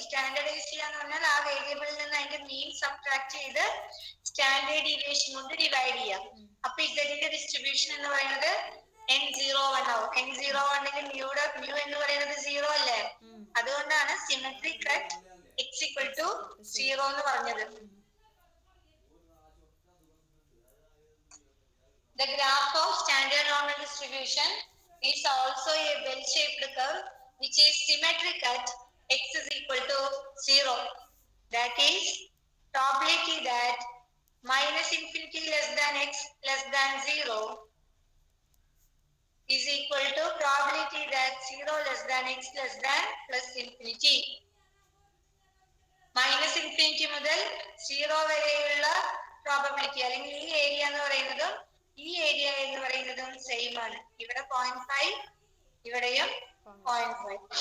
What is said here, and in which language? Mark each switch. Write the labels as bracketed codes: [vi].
[ml] Standardise ചെയ്യാന്ന് പറഞ്ഞാൽ ആ വേരിയബിളിൽ നിന്ന് അതിന്റെ മീൻ സബ്ട്രാക്ട് ചെയ്ത് സ്റ്റാൻഡേർഡ് ഡീവിയേഷൻ കൊണ്ട് ഡിവൈഡ് ചെയ്യാം. അപ്പൊ ഇസഡിന്റെ ഡിസ്ട്രിബ്യൂഷൻ എന്ന് പറയുന്നത് n01 ആവും. n01 മ്യൂ എന്ന് പറയുന്നത് 0 അല്ലേ? അതുകൊണ്ടാണ് [en] symmetric at x equal to 0 [ml] എന്ന് പറഞ്ഞത്. [en] The graph of standard normal distribution is also a bell-shaped curve which is symmetric at x is equal to 0. That is, probability that minus infinity less than x less than 0 is equal to probability that 0 less than x less than plus infinity. Minus infinity [ml] മുതൽ 0 വരെയുള്ള probability അല്ലെങ്കിൽ ഈ area എന്ന് പറയുന്നതും ഈ area എന്ന് പറയുന്നതും same ആണ്. ഇവിടെ 0.5, ഇവിടെയും 0.5.